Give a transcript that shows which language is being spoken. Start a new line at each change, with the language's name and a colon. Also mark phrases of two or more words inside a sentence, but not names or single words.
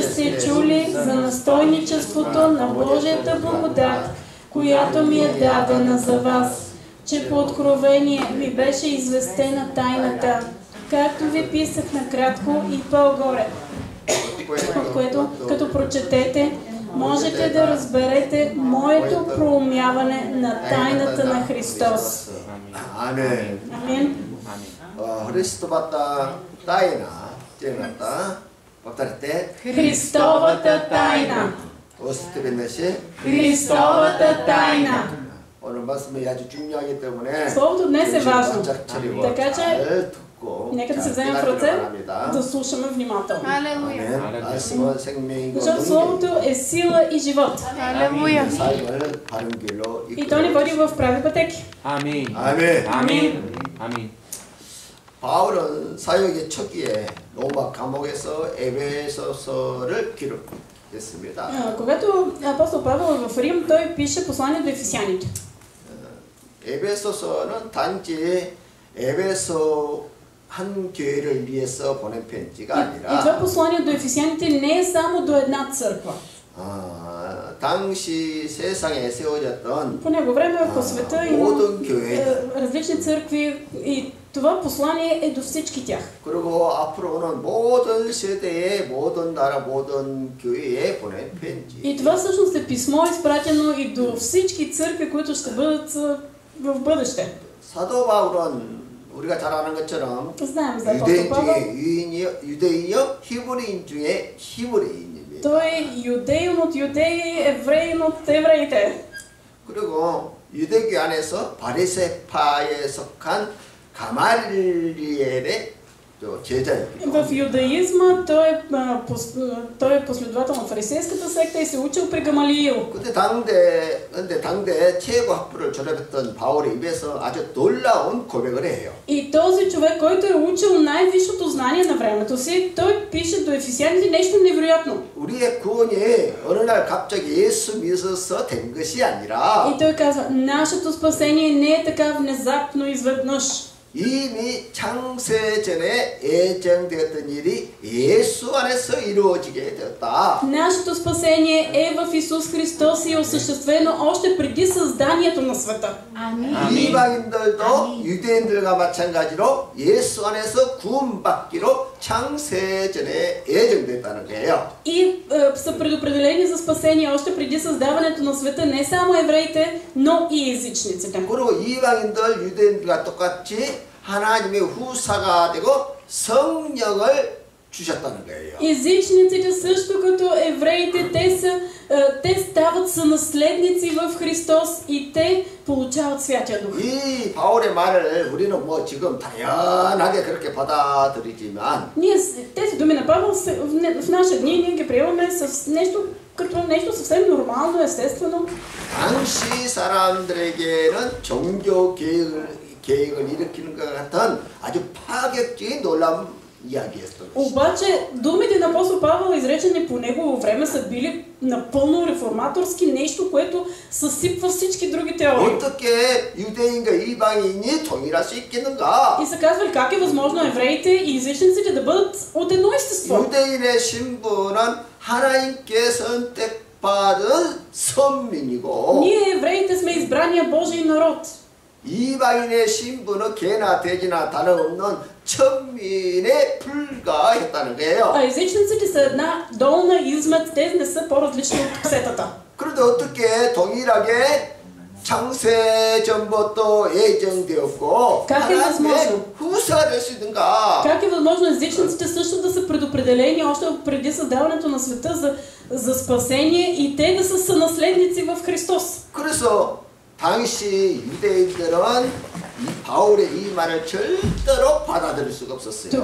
Bulgarian: сте чули за настойничеството на Божията благодат, която ми е дадена за вас, че по откровение ми беше известена тайната, както ви писах накратко и по-горе, от което, като прочетете, можете да разберете моето проумяване на тайната на Христос. Амин. Амин. Христовата тайна, тайната, повторите. Христовата тайна.
Korean: 어떻게 됐나시?
Bulgarian: Христовата тайна.
Korean: 오늘 말씀이 아주 중요하기 때문에
Bulgarian: Словото днес е важно. Така че
Korean: 잘 듣고
Bulgarian: нека да се
Korean: 잘
Bulgarian: вземем в
Korean: 따라가기
Bulgarian: ръце,
Korean: 바랍니다.
Bulgarian: да слушаме внимателно. Алелуя.
Korean: 말씀은 생명이고
Bulgarian: Защото Словото е сила и живот. Алелуя.
Korean: 삶을 바른 길로
Bulgarian: И то ни води в прави пътеки.
Korean: 아멘. 아멘. 아멘. 아멘. 바울은 사역의 초기에 로마 감옥에서 에베소서를 기록했습니다.
Bulgarian: Когато апостол Павел е в Рим, той пише послание до ефесяните.
Korean: 에베소서는 단지 에베소 한 교회를 위해서 보낸 편지가
Bulgarian: И това
Korean: 아니라
Bulgarian: послание до ефесяните не е само до една църква.
Korean: 당시 세상에 세워졌던
Bulgarian: По него време по света има
Korean: 모든 교회
Bulgarian: различни църкви и това послание е до всички тях.
Korean: 그리고 앞으로는 모든 세대의 모든 나라 모든 교회에 보낸 편지.
Bulgarian: И това всъщност е писмо изпратено и до всички църкви, които ще бъдат в бъдеще.
Korean: 사도 바울은 우리가 잘 아는 것처럼
Bulgarian: Знаем за
Korean: 유대인
Bulgarian: апостол Павел.
Korean: 중에 유대인이요 히브리인 중에 히브리인입니다.
Bulgarian: Той е юдеин от юдеи, евреин от евреите.
Korean: 그리고 유대교 안에서 바리새파에 속한 가말리엘의 제자였기도
Bulgarian: В
Korean: 합니다.
Bulgarian: юдаизма той е последовател на фарисейската секта и се учил при Гамалиил.
Korean: 근데 당대 최고 학부를 졸업했던 바울의 입에서 아주 놀라운 고백을 해요.
Bulgarian: И този човек, който е учил най-висшето знание на времето си, той пише до ефесяните нещо невероятно.
Korean: 우리의 구원이 어느 날 갑자기 예수 믿어서 된 것이 아니라
Bulgarian: И той казва, нашето спасение не е така внезапно изведнъж.
Korean: 이미 창세전에 예정되었던 일이 예수 안에서 이루어지게 되었다.
Bulgarian: Нашето спасение е в Исус Христос и е осъществено още преди създанието на света.
Korean: 이방인들도 유대인들과 마찬가지로 예수 안에서 구원받기로 창세전에 예정됐다는 거예요.
Bulgarian: И са предопределени за спасение още преди създаването на света не само евреите, но и езичниците.
Korean: 그리고 이방인들 유대인들과 똑같이 하나님의 후사가 되고 성령을 주셨다는 거예요.
Bulgarian: Езичниците също като евреите, те стават сънаследници в Христос и те получават Святия Дух.
Korean: 이 바울의 말을 우리는 뭐 지금 당연하게 그렇게 받아들이지만
Bulgarian: Ние тези думи на Павел в наши дни ние ги приемаме като нещо съвсем нормално, естествено.
Korean: 당시 사람들에게는 종교 계획을 일으키는 것 같은 아주 파격적인 놀라운 이야기였어요.
Bulgarian: Обаче думите на апостол Павел, изречени по негово време, са били напълно реформаторски, нещо, което съсипва всички други теории.
Korean: 어떻게 유대인과 이방인이 동일할 수 있겠는가?
Bulgarian: И са казвали как е възможно евреите и езичниците да бъдат от едно естество.
Korean: 유대인의 신분은 하나님께 선택받은 선민이고
Bulgarian: Ние евреите сме избрания Божий народ.
Korean: 이방인의 신분은 개나 돼지나 다름없는 천민에 불과했다는 거예요.
Bulgarian: А езичниците са една долна измет, те не са по-различни от псетата.
Korean: 그런데 어떻게 동일하게 창세전부터 예정되었고
Bulgarian: Как е възможно?
Korean: 하나님의 후사가 될 수 있는가?
Bulgarian: Как е възможно езичниците също да са предопределени още преди създаването на света за спасение и те да са сънаследници в Христос?
Korean: 그래서 당시 유대인들은 이 바울의 이 말을 절대로 받아들일 수가 없었어요.